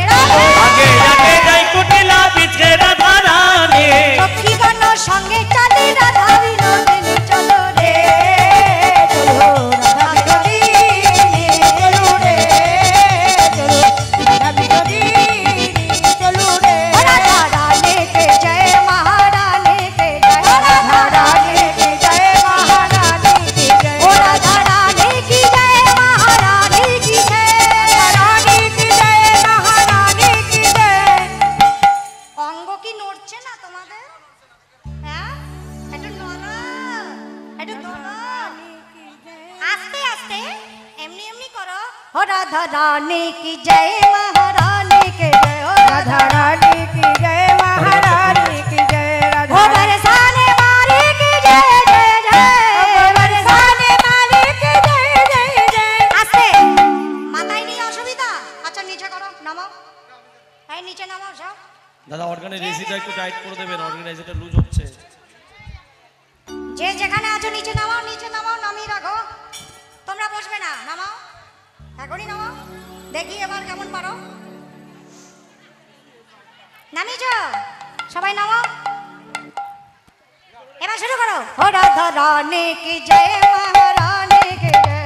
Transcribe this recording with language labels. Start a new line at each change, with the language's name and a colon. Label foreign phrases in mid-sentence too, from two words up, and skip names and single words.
Bangla: আগে আগে যাই কুটিলা পিছে রাধা রানী সখী গণ সঙ্গে চলে রাধা বিনোদিনী চলো রে চলো রাধা বিনোদিনী চলো রে চলো রাধা বিনোদিনী চলো রে
Hindi: राधा रानी के जय महारानी के जय राधा रानी की जय महारानी की जय ओ राधा रानी की जय महारानी की जय रानी की जय महारानी की जय
Bangla: অঙ্গ কি নড়ছে না তোমাদের হ্যাঁ একটু নড়ো একটু নড়ো আস্তে আস্তে এমনি এমনি করো ও রাধা রানী
Hindi: की जय महारानी के जय ओ राधा रानी की जय महारानी की जय ओ राधा बरसाने वाली की जय जय जय बरसाने वाली की जय जय जय
Bangla: আস্তে মাথায় নিয়ে অসুবিধা আচ্ছা নিচে করো নামাও এই নিচে নামাও সব দাদা অর্গানের রেসিটা একটু টাইট করে দেবেন অর্গানাইজারটা লুজ হচ্ছে যে যেখানে আছো নিচে নামাও নামিয়ে রাখো তোমরা বসবে না নামাও এখনই নামাও দেখি এবার কেমন পারো নামিয়েছো সবাই নামাও এবার শুরু করো ও রাধা রানী কি জয় মহারানী কি জয়